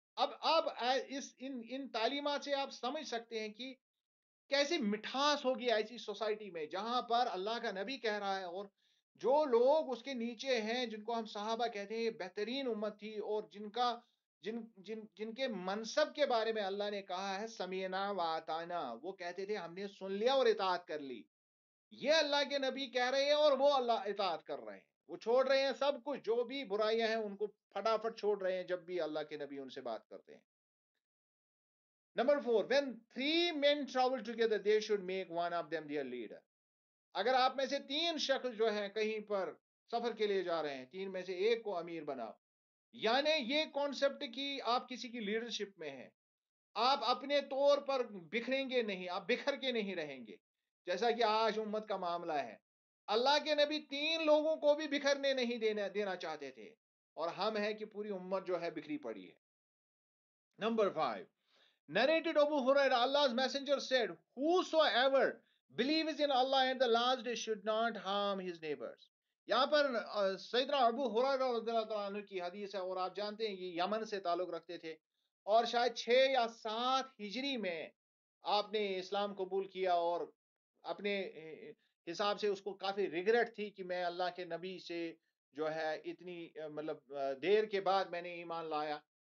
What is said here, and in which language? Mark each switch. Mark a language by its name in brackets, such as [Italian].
[Urdu] اب ان تعلیمات سے آپ سمجھ سکتے ہیں کہ کیسی مٹھاس ہوگی ایسی سوسائٹی میں جہاں پر اللہ کا نبی کہہ رہا ہے، اور جو لوگ اس کے نیچے ہیں جن کو ہم صحابہ کہتے ہیں، یہ بہترین امت تھی، اور جن کے منصب کے بارے میں اللہ نے کہا ہے [Arabic] سمینا و اطعنا، [Urdu] وہ کہتے تھے ہم نے سن لیا اور اطاعت کر لی. یہ اللہ کے نبی کہہ رہے ہیں اور وہ اللہ اطاعت کر رہے ہیں، وہ چھوڑ رہے ہیں سب کچھ، جو بھی برائیاں ہیں ان کو پھٹافٹ چھوڑ رہے ہیں جب بھی اللہ کے نبی ان سے بات کرتے ہیں. [English] Number 4, when 3 men travel together, they should make one of them their leader. [Urdu] اگر آپ میں سے 3 شخص جو ہیں کہیں پر سفر کے لیے جا رہے ہیں، 3 میں سے ایک کو امیر بناؤ. یعنی یہ کانسیپٹ کہ آپ کسی کی لیڈرشپ میں ہیں، آپ اپنے طور پر بکھریں گے نہیں، آپ بکھر کے نہیں رہیں گے جیسا کہ آج امت کا معاملہ ہے. اللہ کے نبی 3 لوگوں کو بھی بکھرنے نہیں دینا چاہتے تھے، اور ہم ہیں کہ پوری امت جو ہے بکھری پڑی ہے. [English] Number 5, narrated Abu Hurairah, Allah's messenger said, whosoever believes in Allah and the last day should not harm his neighbors. [Urdu] یہاں پر سیدنا ابو ہریرہ رضی اللہ تعالیٰ عنہ کی حدیث ہے، اور آپ جانتے ہیں یہ یمن سے تعلق رکھتے تھے، اور شاید 6 یا 7 ہجری میں آپ نے اسلام قبول کیا، اور اپنے حساب سے اس کو کافی ریگریٹ تھی کہ میں اللہ کے نبی سے جو ہے اتنی مطلب دیر کے بعد میں نے ایمان لایا.